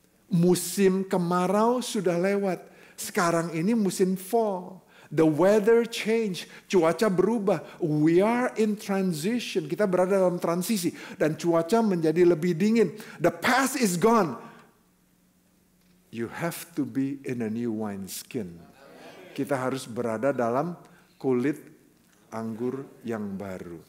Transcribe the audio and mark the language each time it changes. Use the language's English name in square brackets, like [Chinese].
[Indonesian] Musim kemarau sudah lewat. Sekarang ini musim fall. [English] The weather change. [Indonesian] Cuaca berubah. [English] We are in transition. [Indonesian] Kita berada dalam transisi. Dan cuaca menjadi lebih dingin. [English] The past is gone. You have to be in a new wine skin. [Indonesian] Kita harus berada dalam kulit anggur yang baru.